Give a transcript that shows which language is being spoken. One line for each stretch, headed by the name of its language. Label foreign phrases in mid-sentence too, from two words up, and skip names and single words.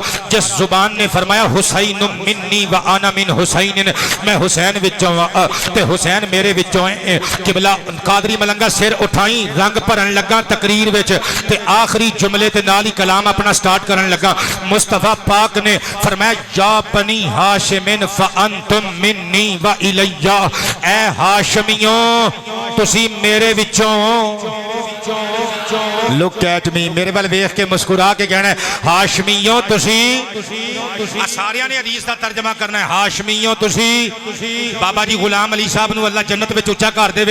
Punjabi: جس زبان نے فرمایا
Arabic: حسين مني وأنا من حسين,
Punjabi: میں حسین وچوں تے حسین میرے وچوں ہے. قبلہ قادری ملنگا سر اٹھائی رنگ بھرن لگا تقریر وچ تے آخری جملے تے نال ہی کلام اپنا سٹارٹ کرن لگا. مصطفیٰ پاک نے فرمایا
Arabic: يا بني هاشم فأنتم مني وإلي.
Punjabi: اے ہاشمیو تسیں میرے وچوں,
English: look at me,
Punjabi: میرے وال ویکھ کے مسکرا کے کہنا ہے ہاشمیو تسیں. ساریاں نے حدیث کا ترجمہ کرنا ہے ہاشمیو تسیں. بابا جی غلام علی صاحب نوں اللہ جنت میں اچا کر دیوے.